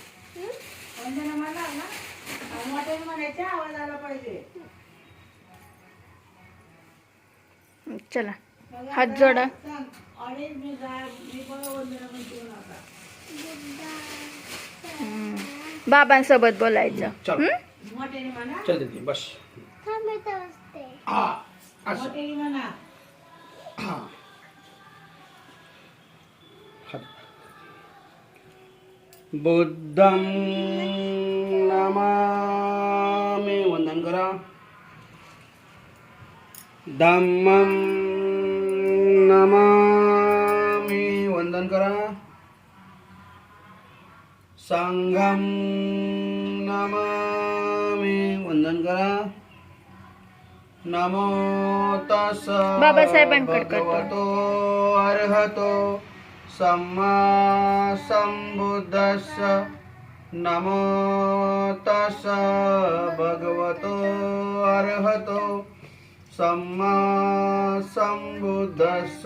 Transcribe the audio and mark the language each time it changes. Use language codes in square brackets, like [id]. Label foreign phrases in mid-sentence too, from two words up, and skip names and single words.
[mr] चला हात जोडा. बाबांसोबत बोलायचं. बस. [pi] बुद्धं नमामि, [mr] वंदन करा. [pi] धम्मं नमामि, [mr] वंदन करा. [pi] संघं नमामि, [mr] वंदन करा. [pi] नमो तस्स भगवतो अर्हतो सम्मा संबुद्धस्स. नमो तस्स भगवतो अर्हतो सम्मा संबुद्धस्स.